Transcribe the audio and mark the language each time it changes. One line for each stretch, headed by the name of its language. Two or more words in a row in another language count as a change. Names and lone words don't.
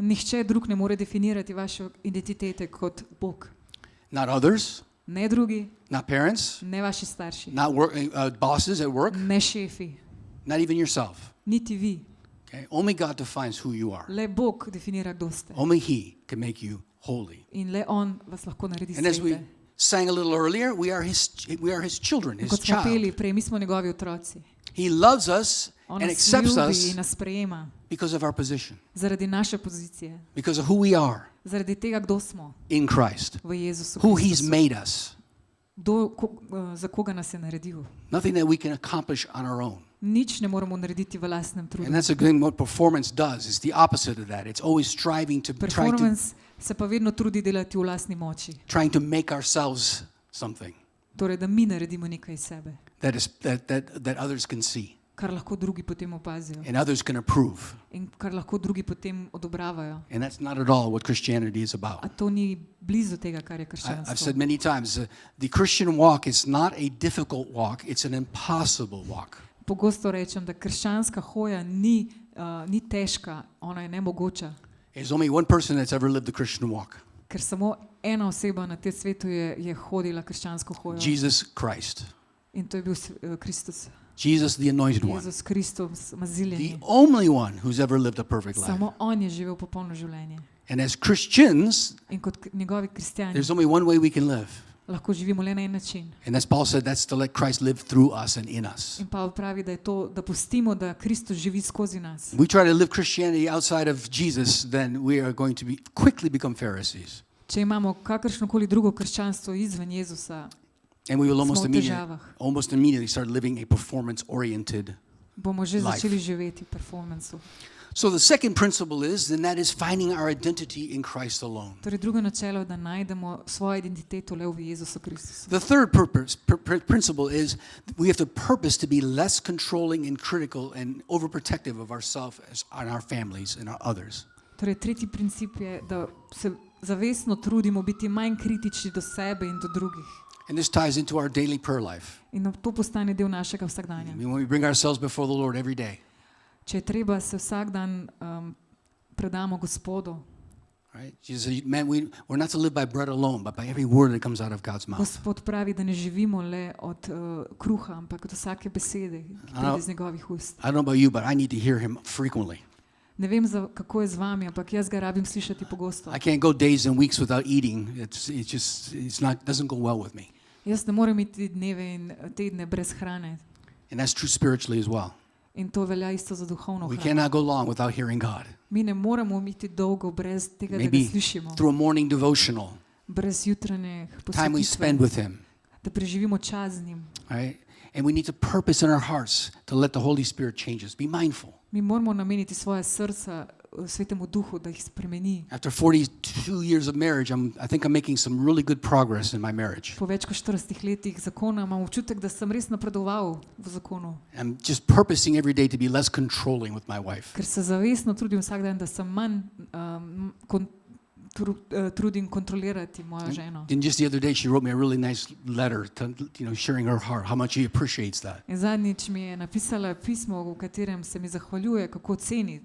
Slovenian: Nihče drug ne more definirati vaše identitete kot Bog.
English: Not others,
Slovenian: Ne drugi,
English: not parents,
Slovenian: ne vaši starši,
English: not bosses at work,
Slovenian: ne šefi,
English: not even yourself.
Slovenian: niti vi.
English: Okay? Only God defines who you are.
Slovenian: Le Bog definira, kdo ste.
English: Only He can make you holy.
Slovenian: In le On vas lahko naredi
English: And as we
Slovenian: svete.
English: sang a little earlier, we are His children, His
Slovenian: Kot smo peli
English: child.
Slovenian: prej, mi smo njegovi otroci.
English: He loves us
Slovenian: On
English: and
Slovenian: nas
English: accepts
Slovenian: ljubi
English: us
Slovenian: in nas sprejema
English: because of our position,
Slovenian: zaradi naše pozicije,
English: because of who we are
Slovenian: zaradi tega, kdo smo
English: in Christ,
Slovenian: v Jezusu
English: who He's
Slovenian: Kristusu.
English: made us.
Slovenian: Za koga nas je naredil.
English: Nothing that we can accomplish on our own.
Slovenian: Nič ne moremo narediti v lastnem trudu.
English: And that's again what performance does. It's the opposite of that. It's always striving to try to
Slovenian: Performance se pa vedno trudi delati v lastni moči.
English: trying to make ourselves something
Slovenian: Torej, da mi naredimo nekaj iz sebe,
English: that others can see
Slovenian: kar lahko drugi potem opazijo
English: and others can approve.
Slovenian: in kar lahko drugi potem odobravajo.
English: And that's not at all what Christianity is about.
Slovenian: A to ni blizu tega, kar je
English: I've
Slovenian: krščanstvo.
English: said many times, the Christian walk is not a difficult walk, it's an impossible walk.
Slovenian: Pogosto rečem, da krščanska hoja ni težka, ona je nemogoča,
English: There's only one person that's ever lived the Christian walk,
Slovenian: ker samo ena oseba na tem svetu je hodila krščansko hojo.
English: Jesus Christ.
Slovenian: In to je bil Kristus.
English: Jesus, the anointed one.
Slovenian: Jezus Kristus,
English: The
Slovenian: maziljeni.
English: only one who's ever lived a perfect life.
Slovenian: Samo on je živel popolno življenje.
English: And as Christians,
Slovenian: In kot njegovi kristjani
English: there's only one way we can live.
Slovenian: lahko živimo le na en način.
English: And as Paul said, that's to let Christ live through us and in us.
Slovenian: In Pavel pravi, da je to, da pustimo, da Kristus živi skozi nas.
English: If we try to live Christianity outside of Jesus, then we are going to quickly become Pharisees.
Slovenian: Če imamo kakršnokoli drugo krščanstvo izven Jezusa,
English: And we will
Slovenian: smo v težavah.
English: almost immediately start living a performance-oriented.
Slovenian: Bomo že
English: Life.
Slovenian: začeli živeti v performancu.
English: So the second principle is, and that is finding our identity in Christ alone.
Slovenian: Torej drugo načelo je, da najdemo svojo identiteto le v Jezusu Kristusu.
English: The third principle is we have to purpose to be less controlling and critical and overprotective of ourselves and our families and our others.
Slovenian: Torej tretji princip je, da se zavestno trudimo biti manj kritični do sebe in do drugih.
English: And this ties into our daily prayer life.
Slovenian: In to postane del našega vsakdanja.
English: I mean, when we bring ourselves before the Lord every day,
Slovenian: Če je treba, se vsak dan predamo Gospodu.
English: right? Jesus said, man, we're not to live by bread alone, but by every word that comes out of God's mouth.
Slovenian: Gospod pravi, da ne živimo le od kruha, ampak od vsake besede, ki pride iz njegovih ust.
English: I don't know about you, but I need to hear him frequently.
Slovenian: Ne vem, kako je z vami, ampak jaz ga rabim slišati pogosto.
English: I can't go days and weeks without eating. Doesn't go well with me.
Slovenian: Jaz ne morem iti dneve in tedne brez hrane.
English: And that's true spiritually as well.
Slovenian: In to velja isto za duhovno
English: We
Slovenian: hrano.
English: cannot go long without hearing God.
Slovenian: Mi ne moremo iti dolgo brez tega, da ga
English: Maybe
Slovenian: slišimo.
English: through a morning devotional,
Slovenian: Brez jutranjih
English: time we spend
Slovenian: posvetitve,
English: with him,
Slovenian: da preživimo čas z njim.
English: right? And we need to purpose in our hearts to let the Holy Spirit change us. Be mindful.
Slovenian: Mi moramo nameniti svoje srca Svetemu Duhu, da jih spremeni.
English: After 42 years of marriage, I think I'm making some really good progress in my marriage.
Slovenian: Po več kot 40 letih zakona imam občutek, da sem res napredoval v zakonu.
English: I'm just purposing every day to be less controlling with my wife.
Slovenian: Ker se zavestno trudim vsak dan, da sem manj trudim kontrolirati mojo ženo.
English: And just the other day, she wrote me a really nice letter, sharing her heart, how much she appreciates that.
Slovenian: In zadnjič mi je napisala pismo, v katerem se mi zahvaljuje, kako ceni